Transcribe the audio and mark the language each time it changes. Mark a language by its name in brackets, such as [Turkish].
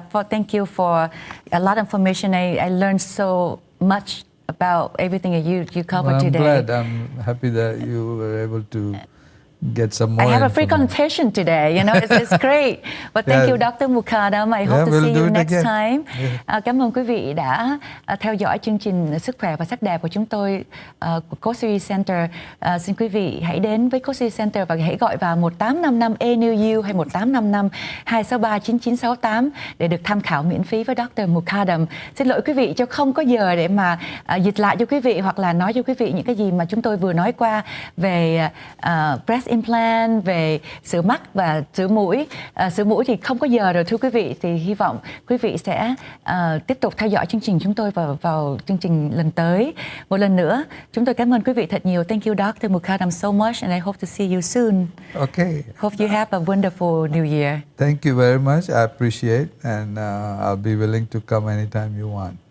[English] Thank you for a lot of information. I learned so much about everything that you covered today. I'm happy that you were able to get some more. I have a free consultation today. It's great. But thank you, Dr. Mukadam. I hope to see you next time. [Vietnamese] Cảm ơn quý vị đã theo dõi chương trình Sức khỏe và sắc đẹp của chúng tôi của Coast Center. Xin quý vị hãy đến với Coast Center và hãy gọi vào 1855 ENEW hay 1855 263 9968 để được tham khảo miễn phí với Dr. Mukadam. Xin lỗi quý vị cho không có giờ để mà dịch lại cho quý vị hoặc là nói cho quý vị những cái gì mà chúng tôi vừa nói qua về [English] breast implant, [Vietnamese] về sửa mắt và sửa mũi. Sửa mũi thì không có giờ rồi thưa quý vị, thì hy vọng quý vị sẽ tiếp tục theo dõi chương trình chúng tôi vào chương trình lần tới. Một lần nữa, chúng tôi cảm ơn quý vị thật nhiều. [English] Thank you, Dr. Mukadam, so much, and I hope to see you soon. Okay. Hope you have a wonderful New Year. Thank you very much. I appreciate, and I'll be willing to come anytime you want.